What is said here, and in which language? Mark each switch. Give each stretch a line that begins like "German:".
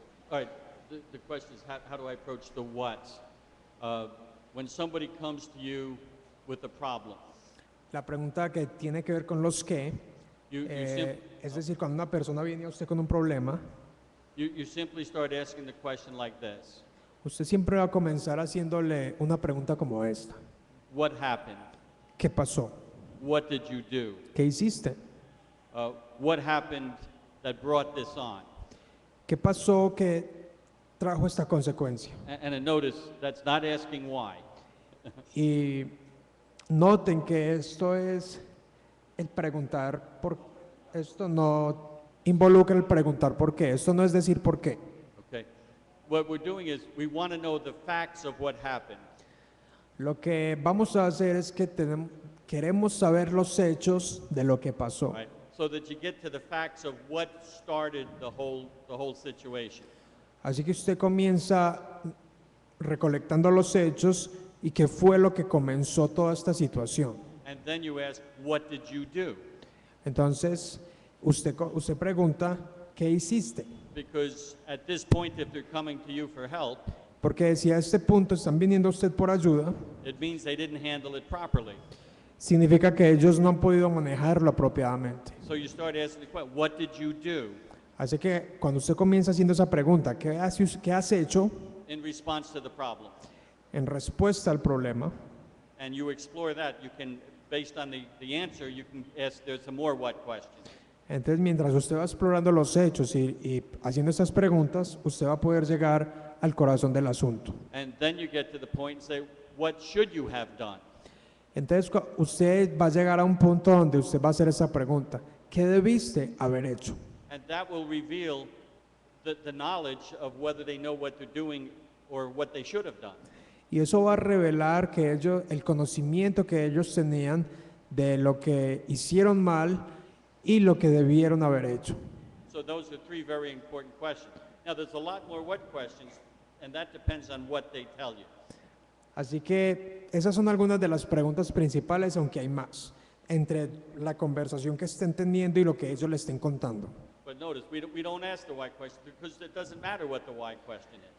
English: All right, the question is how do I approach the what's? When somebody comes to you with a problem,
Spanish: La pregunta que tiene que ver con los qué,
English: you
Spanish: es decir, cuando una persona viene a usted con un problema,
English: simply start asking the question like this.
Spanish: usted siempre va a comenzar haciéndole una pregunta como esta.
English: What happened?
Spanish: ¿Qué pasó?
English: What did you do?
Spanish: ¿Qué hiciste?
English: What happened that brought this on?
Spanish: ¿Qué pasó que trajo esta consecuencia?
English: And notice, that's not asking why.
Spanish: Y noten que esto es el preguntar por esto no involucra el preguntar por qué. Esto no es decir por qué.
English: Okay. What we're doing is we want to know the facts of what happened.
Spanish: Lo que vamos a hacer es que queremos saber los hechos de lo que pasó.
English: Right? So that you get to the facts of what started the whole situation.
Spanish: Así que usted comienza recolectando los hechos y qué fue lo que comenzó toda esta situación.
English: And then you ask, what did you do?
Spanish: Entonces, usted pregunta, ¿qué hiciste?
English: Because at this point, if they're coming to you for help,
Spanish: Porque si a este punto están viniendo a usted por ayuda,
English: it means they didn't handle it properly.
Spanish: significa que ellos no han podido manejarlo apropiadamente.
English: So you start asking the question, what did you do
Spanish: Así que cuando usted comienza haciendo esa pregunta, ¿qué has hecho
English: in response to the problem?
Spanish: en respuesta al problema?
English: And you explore that. You can, based on the answer, you can ask, there's some more what questions.
Spanish: Entonces, mientras usted va explorando los hechos y haciendo estas preguntas, usted va a poder llegar al corazón del asunto.
English: And then you get to the point and say, what should you have done?
Spanish: Entonces, usted va a llegar a un punto donde usted va a hacer esa pregunta, ¿qué debiste haber hecho?
English: And that will reveal the knowledge of whether they know what they're doing or what they should have done.
Spanish: Y eso va a revelar que el conocimiento que ellos tenían de lo que hicieron mal y lo que debieron haber hecho.
English: So those are three very important questions. Now there's a lot more what questions, and that depends on what they tell you.
Spanish: Así que esas son algunas de las preguntas principales, aunque hay más, entre la conversación que estén teniendo y lo que ellos le estén contando.
English: But notice, we don't ask the why question because it doesn't matter what the why question is.